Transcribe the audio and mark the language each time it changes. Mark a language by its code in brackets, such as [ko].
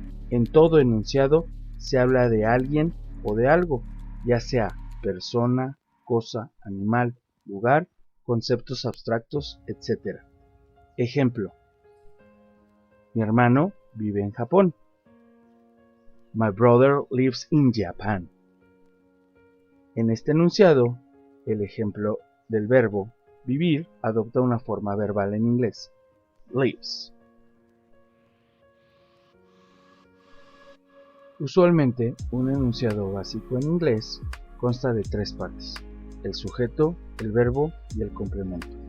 [es] En todo enunciado se habla de alguien o de algo, ya sea persona, cosa, animal, lugar, conceptos abstractos, etc. Ejemplo: mi hermano vive en Japón. [en] My brother lives in Japan. [es] En este enunciado, el ejemplo del verbo vivir adopta una forma verbal en inglés, lives. Usualmente, un enunciado básico en inglés consta de tres partes: el sujeto, el verbo y el complemento.